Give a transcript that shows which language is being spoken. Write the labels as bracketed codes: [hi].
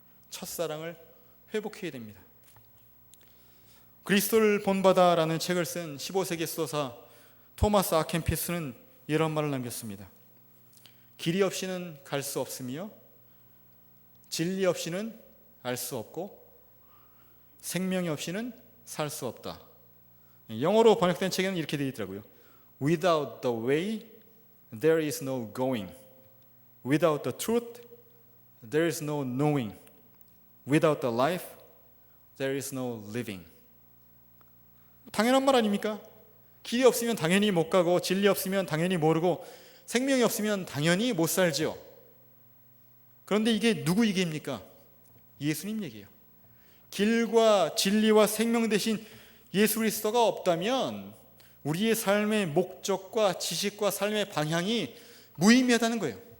[ko] 첫사랑을 회복해야 됩니다. 그리스도를 본받아라는 책을 쓴 15세기 수도사 토마스 아켄피스는 이런 말을 남겼습니다. 길이 없이는 갈 수 없으며 진리 없이는 알 수 없고 생명이 없이는 살 수 없다. 영어로 번역된 책에는 이렇게 되어 있더라고요. [en] Without the way, there is no going. Without the truth, there is no knowing. Without the life, there is no living. [ko] 당연한 말 아닙니까? 길이 없으면 당연히 못 가고 진리 없으면 당연히 모르고 생명이 없으면 당연히 못 살죠. 그런데 이게 누구 얘기입니까? 예수님 얘기예요. 길과 진리와 생명 대신 예수 그리스도가 없다면 우리의 삶의 목적과 지식과 삶의 방향이 무의미하다는 거예요.